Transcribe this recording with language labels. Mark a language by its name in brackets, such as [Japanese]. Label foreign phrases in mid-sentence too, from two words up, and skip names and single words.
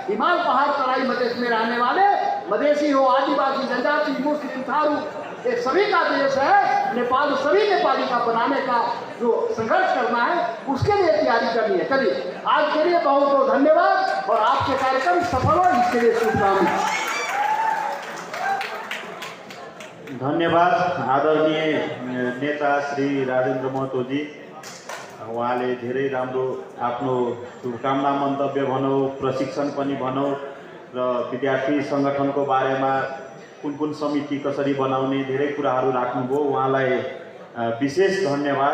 [Hindi] हिमाल पहाड़ तराई मधेश में रहने वाले मधेसी हो, आदिवासी, जनजाति, मुस्लिम, थारू, ये सभी का देश है। नेपाल सभी नेपाली का बनाने का जो संघर्ष करना है उसके लिए तैयारी करनी है। चलिए आज के लिए बहुत बहुत धन्यवाद और आपके कार्यक्रम सफल हो इसके लिए शुभकामनाएं। [Nepali] धन्यवाद आदरणीय नेता श्री राजेन्द्र महतो जी, उहाँले धेरै राम्रो आफ्नो शुभकामना मन्तव्य भनौँ, प्रशिक्षण पनि भनौँ र विद्यार्थी सङ्गठनको बारेमा कुन समिति कसरी बनाउने धेरै कुराहरू राख्नुभयो, उहाँलाई विशेष धन्यवाद।